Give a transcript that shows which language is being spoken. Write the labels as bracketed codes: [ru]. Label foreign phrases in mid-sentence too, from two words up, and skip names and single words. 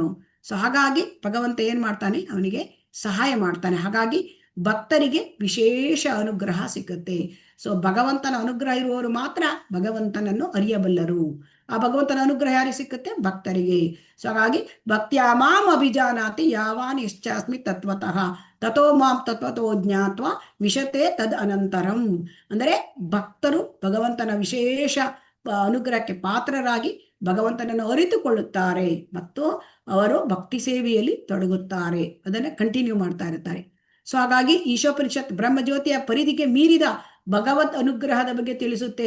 [kn] ಸೊ ಹಾಗಾಗಿ ಭಗವಂತ ಏನ್ ಮಾಡ್ತಾನೆ? ಅವನಿಗೆ ಸಹಾಯ ಮಾಡ್ತಾನೆ. ಹಾಗಾಗಿ ಭಕ್ತರಿಗೆ ವಿಶೇಷ ಅನುಗ್ರಹ ಸಿಗುತ್ತೆ. ಸೊ ಭಗವಂತನ ಅನುಗ್ರಹ ಇರುವವರು ಮಾತ್ರ ಭಗವಂತನನ್ನು ಅರಿಯಬಲ್ಲರು. ಆ ಭಗವಂತನ ಅನುಗ್ರಹ ಯಾರಿಗೆ ಸಿಕ್ಕುತ್ತೆ? ಭಕ್ತರಿಗೆ. [sa] ಸೊ ಹಾಗಾಗಿ ಭಕ್ತ್ಯಾ ಮಾಂ ಅಭಿಜಾನಾತಿ ಯಾವಾನ್ ಯಶ್ಚಾಸ್ಮಿ ತತ್ವತಃ ತಥೋ ಮಾಂ ತತ್ವತೋ ಜ್ಞಾತ್ವ ವಿಶತೆ ತದ್ ಅನಂತರಂ. [kn] ಅಂದರೆ ಭಕ್ತರು ಭಗವಂತನ ವಿಶೇಷ ಅನುಗ್ರಹಕ್ಕೆ ಪಾತ್ರರಾಗಿ ಭಗವಂತನನ್ನು ಅರಿತುಕೊಳ್ಳುತ್ತಾರೆ ಮತ್ತು ಅವರು ಭಕ್ತಿ ಸೇವೆಯಲ್ಲಿ ತೊಡಗುತ್ತಾರೆ, ಅದನ್ನ ಕಂಟಿನ್ಯೂ ಮಾಡ್ತಾ ಇರ್ತಾರೆ. ಸೊ ಹಾಗಾಗಿ ಈಶೋಪನಿಷತ್ ಬ್ರಹ್ಮಜ್ಯೋತಿಯ ಪರಿಧಿಗೆ ಮೀರಿದ ಭಗವತ್ ಅನುಗ್ರಹದ ಬಗ್ಗೆ ತಿಳಿಸುತ್ತೆ.